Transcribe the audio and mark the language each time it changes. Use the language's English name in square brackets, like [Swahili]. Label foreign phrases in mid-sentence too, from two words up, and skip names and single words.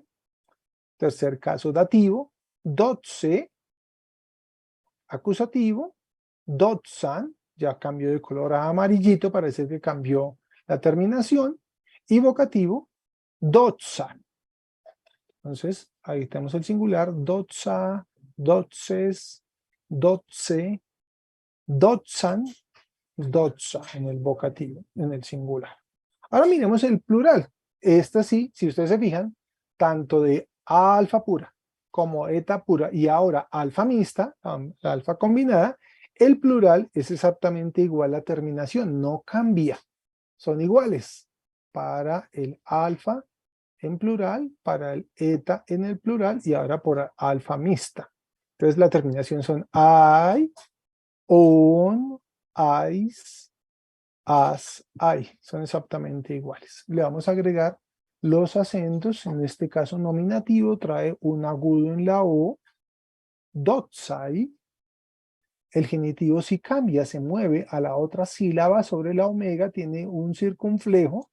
[Spanish] Tercer caso dativo, dotse, acusativo, dotsan, ya cambió de color a amarillito, parece que cambió la terminación, y vocativo, dotsan. Entonces, ahí tenemos el singular, [Greek] δόξα, δόξης, δόξῃ, δόξαν, δόξα [Spanish] en el vocativo, en el singular. Ahora miremos el plural. Esta sí, si ustedes se fijan, tanto de alfa pura como eta pura y ahora alfa mixta, la alfa combinada, el plural es exactamente igual a terminación, no cambia. Son iguales para el alfa en plural, para el eta en el plural y ahora por alfa mixta. Entonces la terminación son [Greek] αι, ων, αις, ας, αι. [Spanish] Son exactamente iguales. Le vamos a agregar los acentos. En este caso nominativo trae un agudo en la O. Dotsai. El genitivo si cambia, se mueve a la otra sílaba sobre la omega, tiene un circunflejo.